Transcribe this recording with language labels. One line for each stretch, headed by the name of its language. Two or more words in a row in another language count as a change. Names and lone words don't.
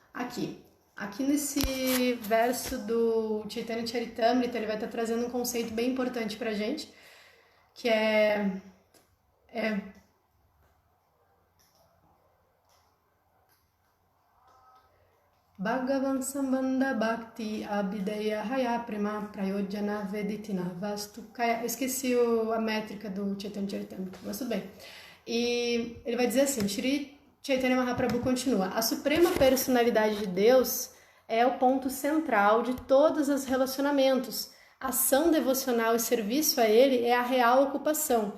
Portuguese: Aqui nesse verso do Chaitanya Charitamrita, ele vai estar trazendo um conceito bem importante pra gente, que é
Bangla: ভগবান সম্বন্ধ ভক্তি অভিধেয় হয় প্রেম প্রয়োজন বেদিতিন বস্তু কায়.
Portuguese: Eu esqueci a métrica do Chaitanya Charitamrita, mas tudo bem. E ele vai dizer assim, Shri Chaitanya Mahaprabhu continua: a suprema personalidade de Deus é o ponto central de todos os relacionamentos. Ação devocional e serviço a Ele é a real ocupação.